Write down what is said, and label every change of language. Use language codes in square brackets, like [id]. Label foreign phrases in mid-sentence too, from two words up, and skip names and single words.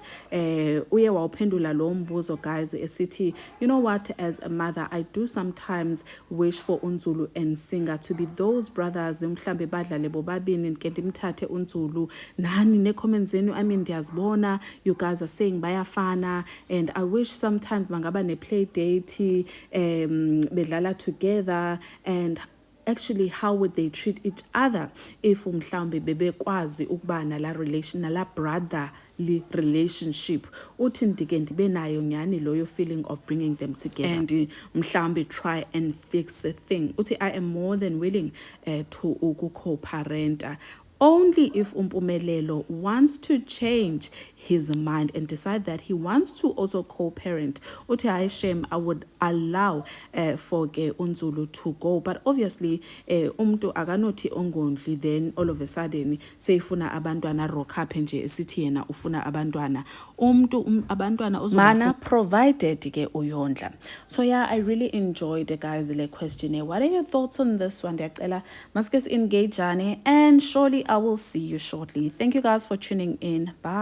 [xh] Uye wawuphendula lo mbuzo guys esithi, [en] you know what, as a mother I do sometimes wish for uNzulu and Singer to be those brothers [xh] mhlambe badlale bobabini ke ndimthathe uNzulu nani ne comments zenu. [en] I mean ndiyazibona you guys are saying bayafana, and I wish sometimes [xh] bangaba ne [en] play date bedlala together, and actually how would they treat each other if [xh] mhlawumbe bebekwazi ukuba nala relation nala [en] brother relationship [xh] uthi ndike ndibe nayo nyani loyo [en] feeling of bringing them together and mhlambi try and fix the thing uthi I am more than willing to co-parenta only if Umpumelelo wants to change his mind and decide that he wants to also co-parent. [xh] Uthi hayi Shem, [en] I would allow for ke uNzulu to go, but obviously [xh] umntu akanothi ongondli [en] then all of a sudden [xh] seyifuna abantwana [en] rock up [xh] nje esithi yena ufuna abantwana umntu abantwana uzomana provided ke uyondla. [en] So yeah, I really enjoyed guys le questionnaire. What are your thoughts on this one? [xh] Ndiyacela maske [en] engage and surely I will see you shortly. Thank you guys for tuning in. Bye.